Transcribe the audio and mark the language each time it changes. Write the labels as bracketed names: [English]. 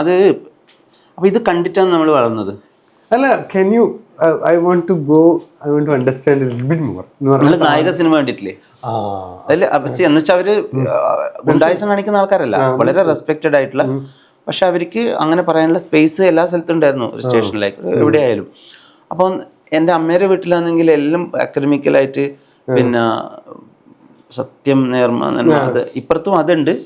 [Malayalam] അത് അപ്പൊ ഇത് കണ്ടിട്ടാണ് നമ്മൾ വളർന്നത്. അല്ല, [English] can you I want to understand a little bit more. [Malayalam] നിങ്ങൾ നായക സിനിമ കണ്ടിട്ടില്ലേ? അതിൽ എന്നുവെച്ചാൽ അവര് ഗുണ്ടായിസം കാണിക്കുന്ന ആൾക്കാരല്ല, വളരെ റെസ്പെക്റ്റഡ് ആയിട്ടുള്ള. പക്ഷെ അവർക്ക് അങ്ങനെ പറയാനുള്ള സ്പേസ് എല്ലാ സ്ഥലത്തും ഉണ്ടായിരുന്നു, ഒരു സ്റ്റേഷനിലേക്ക് എവിടെയായാലും. അപ്പം എൻ്റെ അമ്മയുടെ വീട്ടിലാണെങ്കിൽ എല്ലാം അക്കാഡമിക്കലായിട്ട്, പിന്നെ സത്യം നേർമ അത് ഇപ്പുറത്തും അതുണ്ട്.